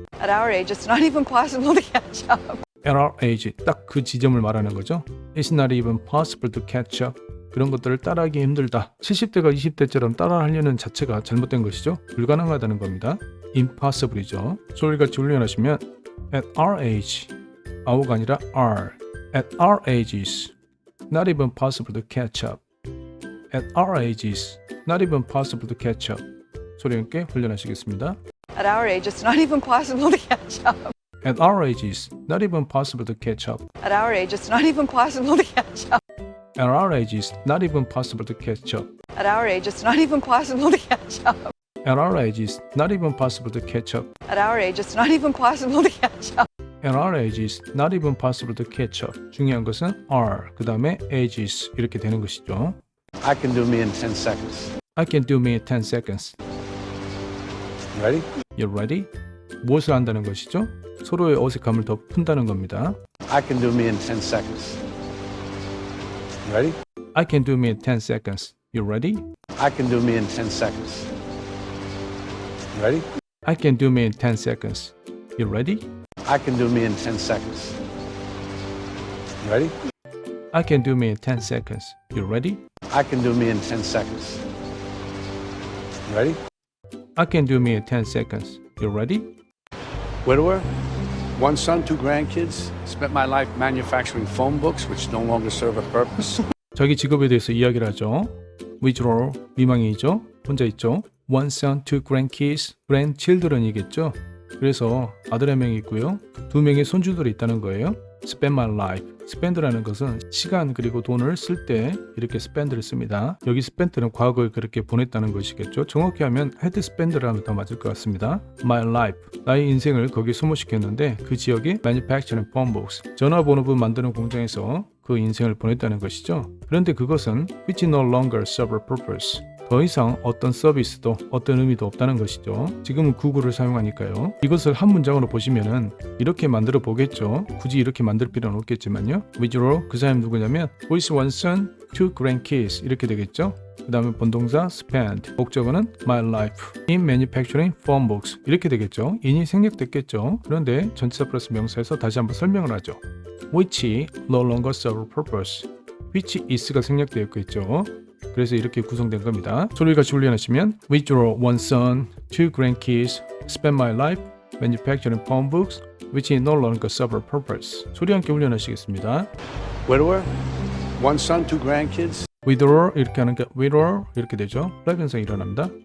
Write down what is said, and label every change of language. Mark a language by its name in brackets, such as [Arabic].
[English] At our age, it's not even possible to catch up. [Korean] At our age, 딱 그 지점을 말하는 거죠. [English] It's not even possible to catch up. [Korean] 그런 것들을 따라하기 힘들다. 70대가 20대처럼 따라하려는 자체가 잘못된 것이죠. 불가능하다는 겁니다. impossible이죠. 소리같이 훈련하시면 at our age, our가 아니라 are. [English] At our ages, not even possible to catch up. At our ages, not even possible to catch up. [Korean] 소리 함께 훈련하시겠습니다. [English] At our age, it's not even possible to catch up. At our ages, not even possible to catch up. At our age, it's not even possible to catch up. At our ages, not even possible to catch up. At our age, it's not even possible to catch up. At our ages, not even possible to catch up. At our age, it's not even possible to catch up. At our ages, not even possible to catch up. [Korean] 중요한 것은 are, 그 다음에 ages 이렇게 되는 것이죠. [English] I can do me in 10 seconds. I can do me in 10 seconds. Ready? You ready? [Korean] 무엇을 한다는 것이죠? 서로의 어색함을 더 푼다는 겁니다. [English] I can do me in 10 seconds. Ready? I can do me in 10 seconds. You ready? I can do me in 10 seconds. Ready? I can do me in 10 seconds. You ready? I can do me in 10 seconds. Ready? I can do me in 10 seconds. You ready? I can do me in 10 seconds. Ready? I can do me in 10 seconds. You ready? Widower, one son, two grandkids. Spent my life manufacturing phone books which no longer serve a purpose. [Korean] 자기 직업에 대해서 이야기를 하죠. Withdraw, 미망이죠. 혼자 있죠. [English] One son, two grandkids. [Korean] grandchildren이겠죠. 그래서 아들 한 명이 있고요. 두 명의 손주들이 있다는 거예요. [English] Spend my life. [Korean] spend라는 것은 시간 그리고 돈을 쓸 때 이렇게 spend를 씁니다. 여기 spent는 과거에 그렇게 보냈다는 것이겠죠. 정확히 하면 had spent를 하면 더 맞을 것 같습니다. My life. 나의 인생을 거기에 소모시켰는데 그 지역에 [English] manufacturing phone books. [Korean] 전화번호부 만드는 공장에서 그 인생을 보냈다는 것이죠. 그런데 그것은 [English] which no longer serve a purpose. [Korean] 더 이상 어떤 서비스도 어떤 의미도 없다는 것이죠. 지금은 구글을 사용하니까요. 이것을 한 문장으로 보시면은 이렇게 만들어 보겠죠. 굳이 이렇게 만들 필요는 없겠지만요. Withdraw 그 사람이 누구냐면 [English] with one son, two grandkids [Korean] 이렇게 되겠죠. 그 다음에 본동사 spend 목적어는 [English] my life in manufacturing phone books [Korean] 이렇게 되겠죠. in이 생략됐겠죠. 그런데 전치사 플러스 명사에서 다시 한번 설명을 하죠. [English] which no longer serve a purpose which is가 [Korean] 생략되어 있겠죠. 그래서 이렇게 구성된 겁니다. 소리같이 훈련하시면 [English] Withdraw one son, two grandkids, spend my life manufacturing phone books which no longer serve a purpose. [Korean] 소리 함께 훈련하시겠습니다. [English] Widower, one son, two grandkids. [Korean] Withdraw 이렇게 하니까 withdraw 이렇게 되죠. 플랫 현상이 일어납니다.